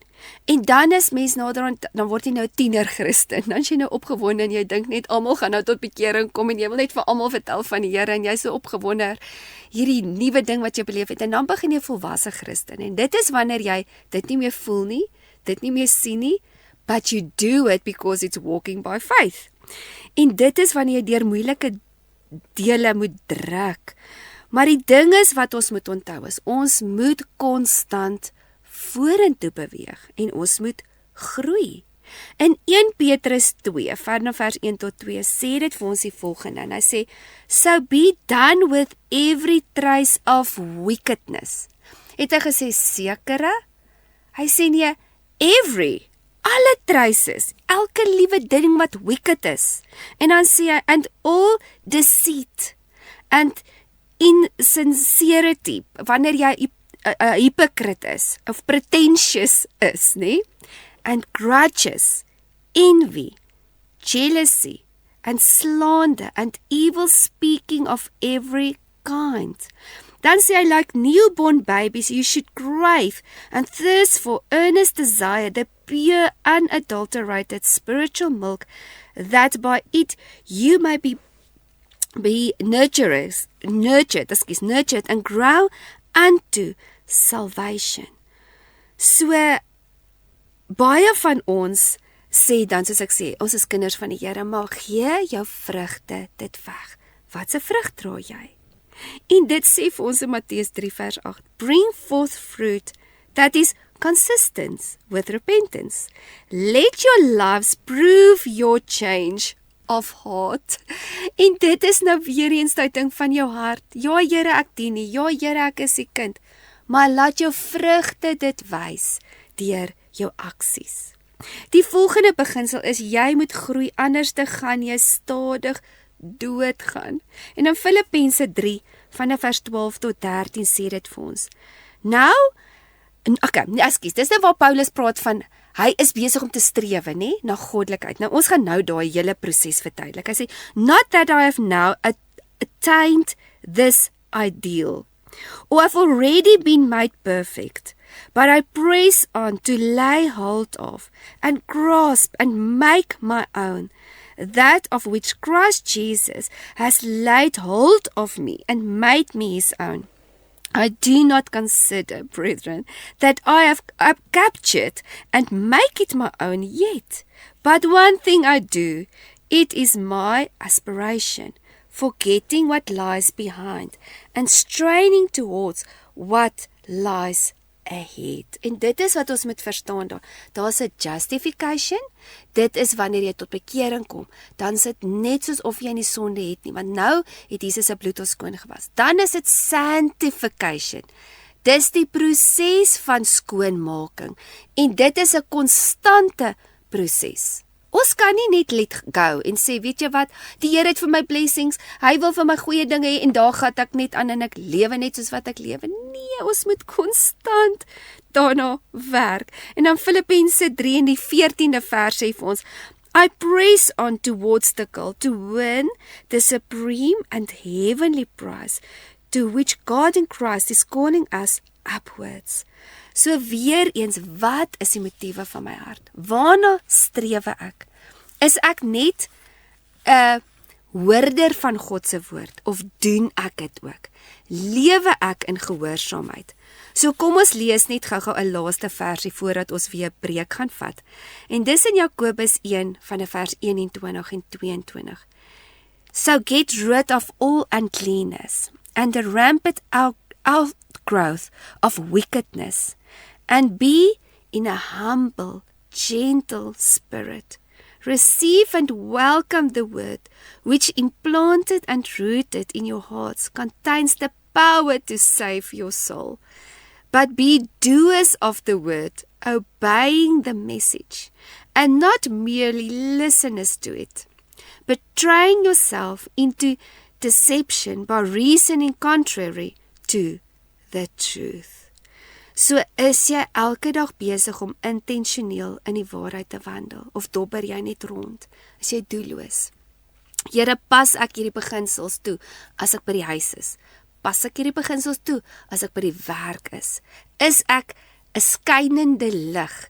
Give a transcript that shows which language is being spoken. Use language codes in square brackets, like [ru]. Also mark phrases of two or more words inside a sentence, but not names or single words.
[af] En dan is mens naderhand, dan word jy nou 'n tiener Christen. Dan is jy nou opgewonde en jy dink net almal gaan nou tot bekering kom en jy wil net vir almal vertel van die Here en jy's so opgewonde hierdie nuwe ding wat jy beleef het en dan begin jy volwasse Christen. En dit is wanneer jy dit nie meer voel nie, dit nie meer sien nie, [en] but you do it because it's walking by faith. [af] En dit is wanneer jy deur moeilike dele moet druk. Maar die ding is wat ons moet onthou is, ons moet konstant vorentoe beweeg en ons moet groei. In 1 Petrus 2, vers 1 tot 2, sê dit vir ons die volgende, en hy sê, [en] so be done with every trace of wickedness. [af] Het hy gesê sekere? Hy sê nie, every, alle traces, elke liewe ding wat wicked is. En dan sê hy, [en] and all deceit, and insincerity, [af] wanneer jy 'n hypocrite is, of pretentious is, nee? [en] And grudges, envy, jealousy, and slander, and evil speaking of every kind. [af] Dan sê hy, [en] like newborn babies, you should crave and thirst for earnest desire the pure, unadulterated spiritual milk, that by it you may be nurtured and grow unto salvation. [af] So, baie van ons sê dan, soos ek sê, ons is kinders van die Here, maar gee jou vrugte dit weg. Wat 'n vrug dra jy? En dit sê vir ons in Matteus 3 vers 8, [en] bring forth fruit that is consistent with repentance. Let your lives prove your change of heart. [af] En dit is nou weer eens die ding van jou hart. Ja Here, ek dien nie. Ja Here, ek is die kind. Maar laat jou vrugte dit wys deur jou aksies. Die volgende beginsel is, jy moet groei, anders te gaan jy stadig doodgaan. En in Filippense 3, van vers 12 tot 13 sê dit vir ons. Nou, dis nou waar Paulus praat van, hy is besig om te strewe, nee, na goddelikheid. Nou, ons gaan nou daai hele proses verduidelik. Hy sê, [en] not that I have now attained this ideal, or I've already been made perfect, but I press on to lay hold of, and grasp, and make my own, that of which Christ Jesus has laid hold of me, and made me his own. I do not consider, brethren, that I have captured and make it my own yet. But one thing I do, it is my aspiration, forgetting what lies behind and straining towards what lies ahead. [af] En dit is wat ons moet verstaan daar. Daar's 'n justification. Dit is wanneer jy tot bekering kom. Dan is dit net soos of jy nie sonde het nie, want nou het Jesus se bloed ons skoon gewas. Dan is dit sanctification. Dis die proses van skoonmaking. En dit is 'n konstante proses. Ons kan nie net [en] let go [af] en sê, weet jy wat, die Here het vir my blessings, hy wil vir my goeie dinge hê en daar gaan ek net aan en ek lewe net soos wat ek lewe. Nee, ons moet konstant daarna werk. En dan Filippense 3 in die 14de vers sê vir ons, [en] I press on towards the goal to win the supreme and heavenly prize to which God in Christ is calling us upwards. [af] So weer eens, wat is die motiewe van my hart? Waarna strewe ek? Is ek net 'n hoorder van God se woord of doen ek dit ook? Lewe ek in gehoorsaamheid? So kom ons lees net gou-gou 'n laaste versie voordat ons weer 'n breek gaan vat. En dis in Jakobus 1 van vers 21 en 22. [en] So get rid of all uncleanness and the rampant outgrowth of wickedness, and be in a humble, gentle spirit. Receive and welcome the word, which implanted and rooted in your hearts contains the power to save your soul. But be doers of the word, obeying the message, and not merely listeners to it, betraying yourself into deception by reasoning contrary to the truth. [af] So is jy elke dag besig om intentioneel in die waarheid te wandel, of dobber jy net rond? Is jy doelloos? Here, pas ek hierdie beginsels toe as ek by die huis is? Pas ek hierdie beginsels toe as ek by die werk is? Is ek 'n skynende lig?